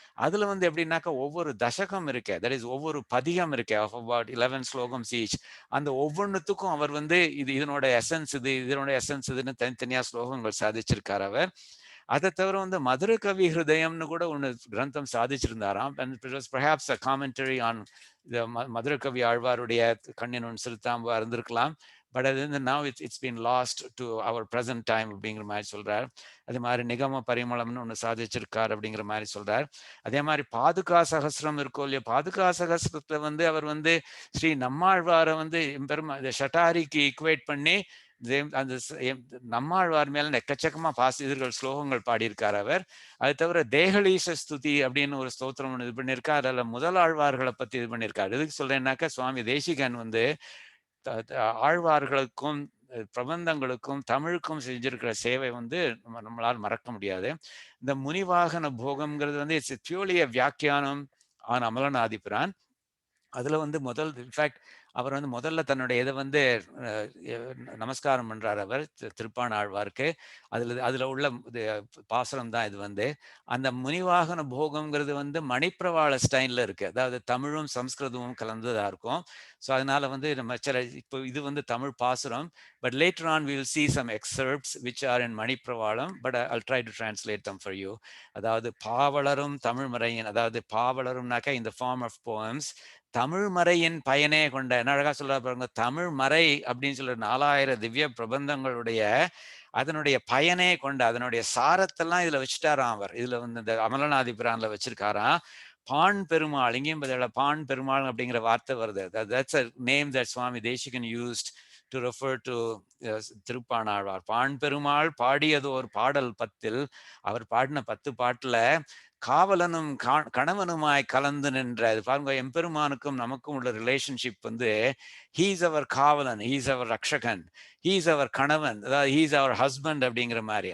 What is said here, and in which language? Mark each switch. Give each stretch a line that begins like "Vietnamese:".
Tamil: அதுல வந்து எப்படின்னாக்கா ஒவ்வொரு தசகம் இருக்கு, தட் இஸ் ஒவ்வொரு பதிகம் இருக்கு ஆஃப் அபவுட் 11 ஸ்லோகம்ஸ் ஈச். அந்த ஒவ்வொன்றுத்துக்கும் அவர் வந்து இதனோட எசன்ஸ் இதுன்னு தனித்தனியா ஸ்லோகங்கள் சாதிச்சிருக்கார் அவர். அதை தவிர வந்து மதுர கவி ஹிருதயம்னு கூட ஒன்று கிரந்தம் சாதிச்சிருந்தாராம்.
English: and it was perhaps a commentary on the
Tamil: மதுர கவி ஆழ்வாருடைய கண்ணின் ஒன்று செலுத்தாம்பா இருந்திருக்கலாம்.
English: but
Tamil: அது வந்து
English: now it's been lost to our present time
Tamil: அப்படிங்கிற மாதிரி சொல்றார். அதே மாதிரி நிகம பரிமளம்னு ஒன்று சாதிச்சிருக்கார் அப்படிங்கிற மாதிரி சொல்றார். அதே மாதிரி பாதுகா சகஸ்ரம் இருக்கோ இல்லையா, பாதுகா சகஸ்ரத்துல வந்து அவர் வந்து ஸ்ரீ நம்மாழ்வாரை வந்து பெருமா ஷட்டாரிக்கு இக்குவேட் பண்ணி அந்த நம்மாழ்வார் மேல எக்கச்சக்கமா இதழ்கள் ஸ்லோகங்கள் பாடியிருக்கார் அவர். அது தவிர தேகலீச ஸ்துதி அப்படின்னு ஒரு ஸ்தோத்திரம் ஒன்று இது பண்ணியிருக்கார். அதில் முதல் ஆழ்வார்களை பத்தி இது பண்ணியிருக்காரு. எதுக்கு சொல்றேன்னாக்கா, சுவாமி தேசிகன் வந்து ஆழ்வார்களுக்கும் பிரபந்தங்களுக்கும் தமிழுக்கும் செஞ்சிருக்கிற சேவை வந்து நம்மளால் மறக்க முடியாது. இந்த முனிவாகன போகம்ங்கிறது வந்து
English: it's purely
Tamil: வியாக்கியானம் ஆன் அமலநாதிபிரான். அதுல வந்து இன்ஃபேக்ட் அவர் வந்து முதல்ல தன்னுடைய இதை வந்து நமஸ்காரம் பண்றார் அவர் திருப்பான ஆழ்வாருக்கு. அதுல உள்ள பாசுரம் தான் இது வந்து. அந்த முனிவாகன போகம்ங்கிறது வந்து மணிப்பிரவாள ஸ்டைல்ல இருக்கு. அதாவது தமிழும் சம்ஸ்கிருதமும் கலந்ததா இருக்கும். ஸோ அதனால வந்து நம்ம இப்போ இது வந்து தமிழ் பாசுரம்.
English: But later on we will see some excerpts which are in Manipravalam. But I'll try to translate them for you.
Tamil: அதாவது பாவலரும் தமிழ் மறையின், அதாவது பாவலரும்னாக்கா இந்த ஃபார்ம் ஆஃப் போயம்ஸ், தமிழ் மறையின் பயனே கொண்ட, என்ன அழகா சொல்ற பாருங்க, தமிழ் மறை அப்படின்னு சொல்ற 4000 திவ்ய பிரபந்தங்களுடைய அதனுடைய பயனே கொண்ட அதனுடைய சாரத்தெல்லாம் இதுல வச்சுட்டாராம் அவர். இதுல வந்து இந்த அமலநாதிபிரான்ல வச்சிருக்காராம். பான் பெருமாள், இங்கேயும் பதில பான் பெருமாள் அப்படிங்கிற வார்த்தை வருது.
English: That's a name that Swami Deshikan used to refer to Thiruppanazhwar.
Tamil: பான் பெருமாள் பாடியது ஒரு பாடல் 10, அவர் பாடின 10 பாட்டுல காவலனும் கணவனுமாய் கலந்து நின்ற, அது பாருங்க, எம்பெருமானுக்கும் நமக்கும் உள்ள ரிலேஷன்ஷிப் வந்து ஹீஸ் அவர் காவலன், ஹீஸ் அவர் ரக்ஷகன், ஹீஸ் அவர் கணவன், அதாவது ஹீஸ் அவர் ஹஸ்பண்ட் அப்படிங்கிற மாதிரி.